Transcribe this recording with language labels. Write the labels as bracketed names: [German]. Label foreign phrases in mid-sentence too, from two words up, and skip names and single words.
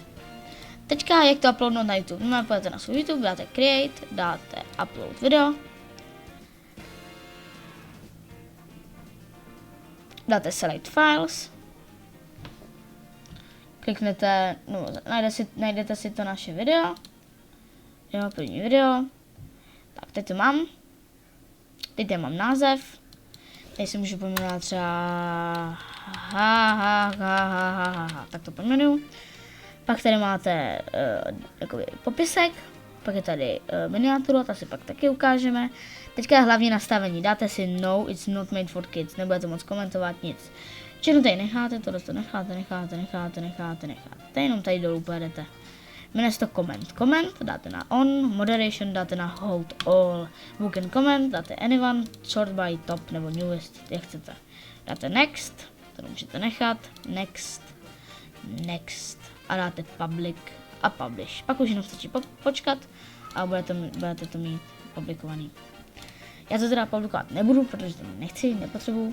[Czech] Teďka, jak to uploadnout na YouTube? No, půjdete na svůj YouTube, dáte create, dáte [English] upload video, [Czech] dáte [English] select files, [Czech] kliknete, no, najdete si to naše video, jo, první video, tak teď to mám, teď mám název, teď si můžu pojmenovat třeba tak to pojmenuju. Pak tady máte jakoby popisek, pak je tady miniaturu, ta si pak taky ukážeme. Teďka je hlavní nastavení, dáte si no, [English] it's not made for kids, [Czech] nebudete moc komentovat nic. Všechno tady necháte, tohle to necháte. Jenom tady dolů pojedete. Jmenuje se to comment, dáte na on, moderation dáte na [English] hold all, book and comment [Czech] dáte anyone, [English] sort by top [Czech] nebo newest, jak chcete. Dáte next, to můžete nechat, next a dáte public a publish. Pak už jenom stačí počkat a budete to mít publikovaný. Já to teda publikovat nebudu, protože to nechci, nepotřebuju.